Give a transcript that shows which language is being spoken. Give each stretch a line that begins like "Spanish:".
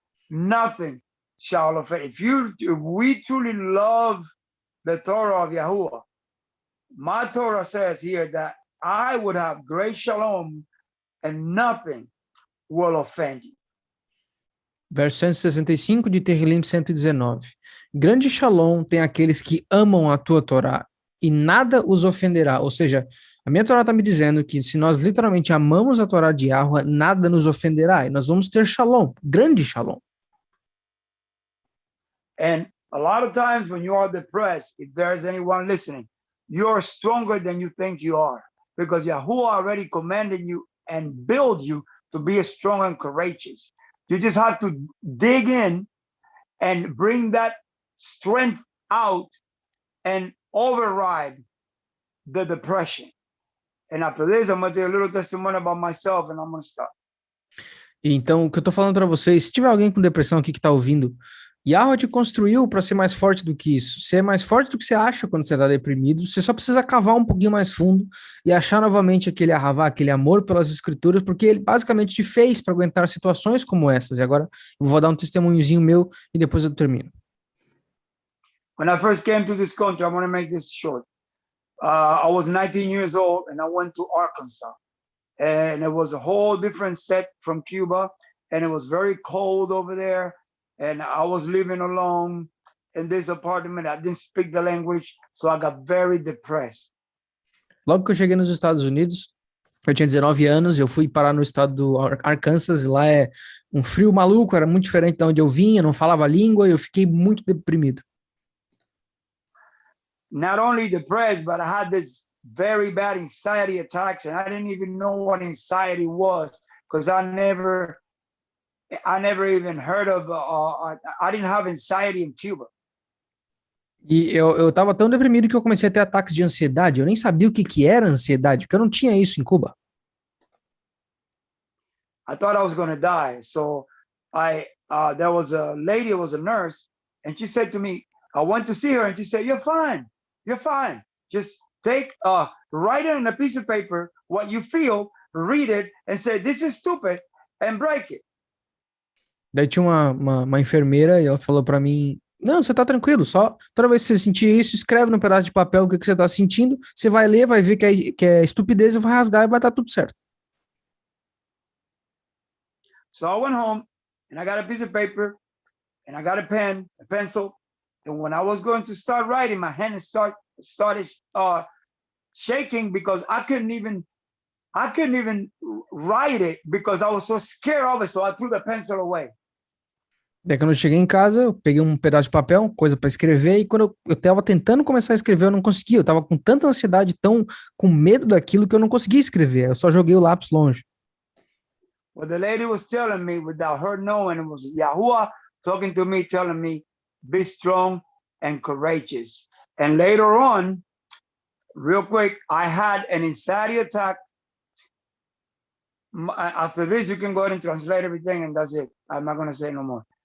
English: Nothing shall offend. If we truly love the Torah of Yahuwah, my Torah says here that I would have great shalom and nothing will offend you.
Portuguese: Verso 165 de Tehillim 119. Grande shalom tem aqueles que amam a tua Torá e nada os ofenderá. Ou seja, a minha Torá está me dizendo que se nós literalmente amamos a Torá de Yahweh, nada nos ofenderá. E nós vamos ter shalom, grande shalom.
English: And a lot of times when you are depressed, if there's anyone listening, you're stronger than you think you are, because Yahuwah already commanded you and built you to be strong and courageous. You just have to dig in and bring that strength out and override the depression. And after this, I'm going to tell you a little testimony about myself and I'm going to stop.
Portuguese: Então, o que eu estou falando para vocês, se tiver alguém com depressão aqui que está ouvindo, Yahweh te construiu para ser mais forte do que isso. Ser mais forte do que você acha quando você está deprimido. Você só precisa cavar um pouquinho mais fundo e achar novamente aquele arravá, aquele amor pelas escrituras, porque ele basicamente te fez para aguentar situações como essas. E agora eu vou dar um testemunhozinho meu e depois eu termino.
English: When I first came to this country, I want to make this short. I was 19 years old and I went to Arkansas. And it was a whole different set from Cuba. And it was very cold over there. And I was living alone in this apartment. I didn't speak the language, so I got very depressed.
Portuguese: Logo que eu cheguei nos Estados Unidos, eu tinha 19 anos, eu fui parar no estado do Arkansas, e lá é um frio maluco, era muito diferente de onde eu vinha, não falava a língua, e eu fiquei muito deprimido.
English: Not only depressed, but I had this very bad anxiety attacks, and I didn't even know what anxiety was, because I never even heard of, I didn't have anxiety in Cuba.
Portuguese: E eu tava tão deprimido que eu comecei a ter ataques de ansiedade. Eu nem sabia o que que era ansiedade, porque eu não tinha isso em Cuba.
English: I thought I was going to die. So there was a lady, who was a nurse, and she said to me, I went to see her, and she said, "You're fine. You're fine. Just write it on a piece of paper what you feel, read it, and say this is stupid, and break it."
Portuguese: Daí tinha uma enfermeira e ela falou pra mim, não, você tá tranquilo, só toda vez que você sentir isso, escreve num pedaço de papel o que você tá sentindo, você vai ler, vai ver que é estupidez, vai rasgar e vai estar tudo certo.
English: So I went home and I got a piece of paper and I got a pen, a pencil. And when I was going to start writing, my hand started shaking because I couldn't even write it because I was so scared of it. So I threw the pencil away.
Portuguese: Daí quando eu cheguei em casa, eu peguei um pedaço de papel, coisa para escrever, e quando eu tava tentando começar a escrever, eu não conseguia. Eu tava com tanta ansiedade, tão com medo daquilo que eu não conseguia escrever. Eu só joguei o lápis longe.
English: Well, the lady was telling me without her knowing, it was Yahuwah talking to me, telling me, be strong and courageous. And later on, real quick, I had an anxiety attack. After this, you can go ahead and translate everything, and that's it. I'm not going to say no more.